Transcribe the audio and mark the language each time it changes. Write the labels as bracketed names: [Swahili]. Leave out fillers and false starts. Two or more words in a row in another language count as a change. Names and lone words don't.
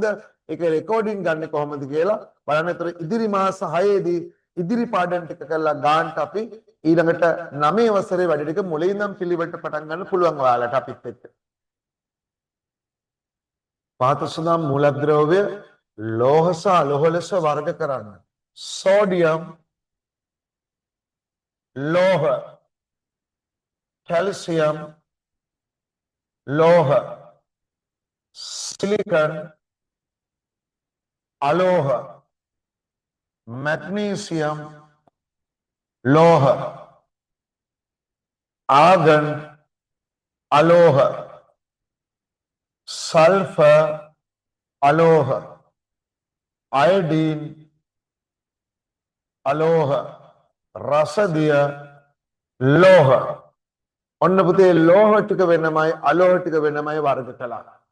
[Sinhala] ඒක රෙකෝඩින් ගන්න කොහොමද කියලා බලන්න. ඒතර ඉදිරි මාස 6 දී ඉදිරි පාඩම් ටික කරලා ගාන්ට අපි ඊළඟට 9 වසරේ වැඩ ටික මුලින් ඉඳන් පිළිවෙලට පටන් ගන්න පුළුවන් ඔයාලට අපිත් එක්ක. පහත සඳහන් මූලද්‍රව්‍ය ලෝහ සහ අලෝහ ලෙස වර්ග කරන්න. සෝඩියම් ලෝහ, කැල්සියම් ලෝහ, සිලිකන් අලෝහ, මැග්නීසියම් ලෝහ, ආගන් අලෝහ, සල්ෆර් අලෝහ, අයඩින් අලෝහ, රසදිය ලෝහ. ඔන්න පුතේ ලෝහ ටික වෙනමයි අලෝහ ටික වෙනමයි වර්ග කළා.